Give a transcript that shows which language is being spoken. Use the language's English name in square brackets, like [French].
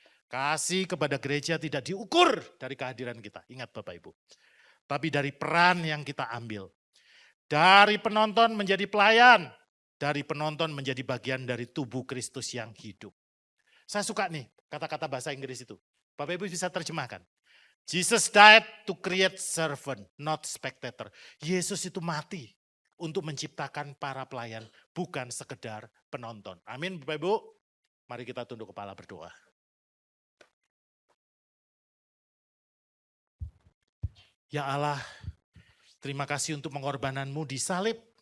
[Indonesian] Kasih kepada gereja tidak diukur dari kehadiran kita. Ingat Bapak Ibu. Tapi dari peran yang kita ambil. Dari penonton menjadi pelayan. Dari penonton menjadi bagian dari tubuh Kristus yang hidup. Saya suka nih kata-kata bahasa Inggris itu. Bapak Ibu bisa terjemahkan. [English] Jesus died to create servant, not spectator. [Indonesian] Yesus itu mati untuk menciptakan para pelayan, bukan sekedar penonton. Amin Bapak Ibu. Mari kita tunduk kepala berdoa. Ya Allah, terima kasih untuk pengorbananmu di salib.